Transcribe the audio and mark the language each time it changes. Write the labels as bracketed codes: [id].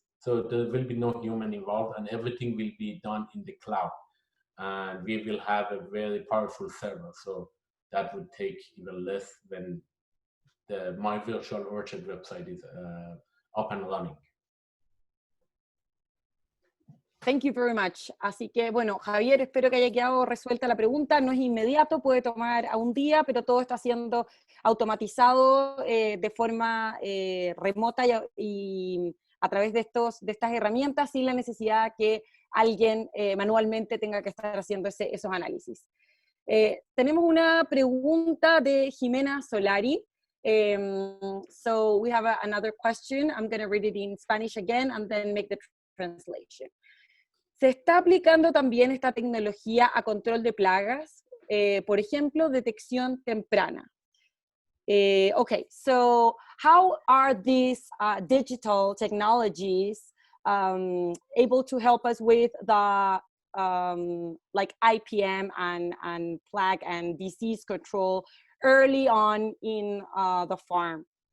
[en] So there will be no human involved, and everything will be done in the cloud. And we will have a very powerful server. So that would take even less when the My Virtual Orchard website is up and running. Thank you very much. [es] Así que, bueno, Javier, espero que haya quedado resuelta la pregunta. No es inmediato, puede tomar a un día, pero todo está siendo automatizado de forma remota y a través de estas herramientas, sin la necesidad que alguien manualmente tenga que estar haciendo esos análisis. Tenemos una pregunta de Jimena Solari. [en] So we have another question. I'm going to read it in Spanish again and then make the translation. [es] ¿Se está aplicando también esta tecnología a control de plagas? Por ejemplo, detección temprana. [en] Okay, so how are these digital technologies able to help us with the like IPM and plague and disease control early on in the farm?